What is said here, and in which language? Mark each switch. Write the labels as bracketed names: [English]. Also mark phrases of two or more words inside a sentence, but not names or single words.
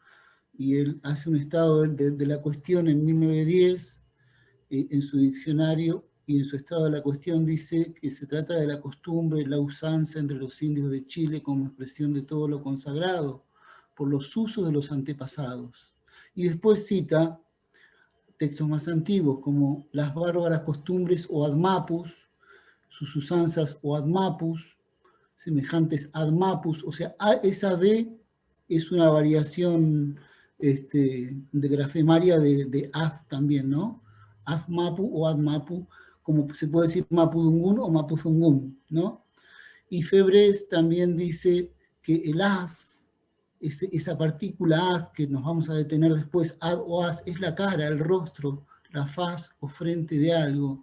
[Spanish] Y él hace un estado de la cuestión en 1910, en su diccionario, y en su estado de la cuestión dice que se trata de la costumbre, la usanza entre los indios de Chile como expresión de todo lo consagrado, por los usos de los antepasados. Y después cita textos más antiguos, como las bárbaras costumbres o admapus, sus usanzas o admapus, semejantes admapus, o sea, esa D es una variación de grafemaria de ad también, ¿no? Admapu o admapu, como se puede decir mapudungún o mapuzungún, ¿no? Y Febres también dice que el as, esa partícula as que nos vamos a detener después, ad o as, es la cara, el rostro, la faz o frente de algo.